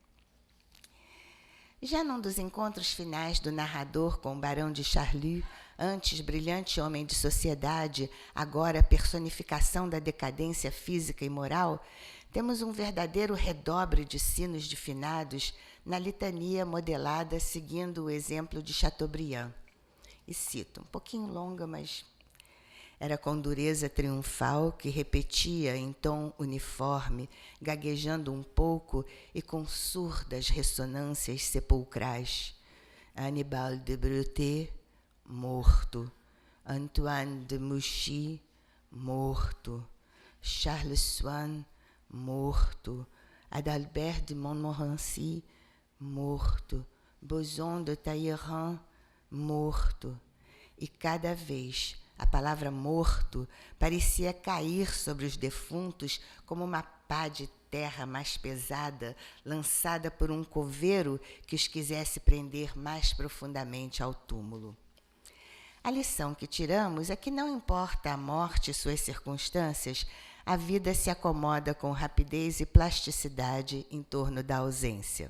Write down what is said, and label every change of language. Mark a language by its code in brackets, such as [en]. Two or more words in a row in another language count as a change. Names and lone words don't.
[pt] Já num dos encontros finais do narrador com o Barão de Charlus, antes brilhante homem de sociedade, agora personificação da decadência física e moral, temos um verdadeiro redobre de sinos de finados na litania modelada seguindo o exemplo de Chateaubriand. E cito, um pouquinho longa, mas era com dureza triunfal que repetia em tom uniforme, gaguejando um pouco e com surdas ressonâncias sepulcrais. Annibal de Breauté, morto. Antoine de Mouchy, morto. Charles Swann, morto. Adalbert de Montmorency, morto. Boson de Talleyrand, morto. E cada vez a palavra morto parecia cair sobre os defuntos como uma pá de terra mais pesada, lançada por um coveiro que os quisesse prender mais profundamente ao túmulo. A lição que tiramos é que não importa a morte e suas circunstâncias, a vida se acomoda com rapidez e plasticidade em torno da ausência.